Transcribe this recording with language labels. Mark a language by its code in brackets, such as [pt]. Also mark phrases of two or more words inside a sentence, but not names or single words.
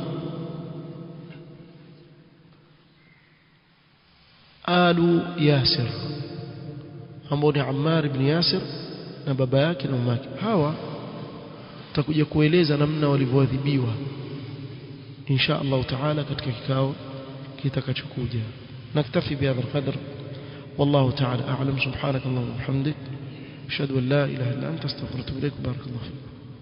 [sw] Alu Yasir, ambao ni Ammar ibn Yasir na baba yake na mama yake. Hawa tutakuja kueleza namna walivyoadhibiwa [ar] إن شاء الله تعالى [sw] katika kikao kitakachokuja. [ar] نكتفي بهذا القدر, والله تعالى أعلم. سبحانك اللهم وبحمدك أشهد أن لا إله إلا أنت أستغفرك وأتوب إليك. بارك الله فيك.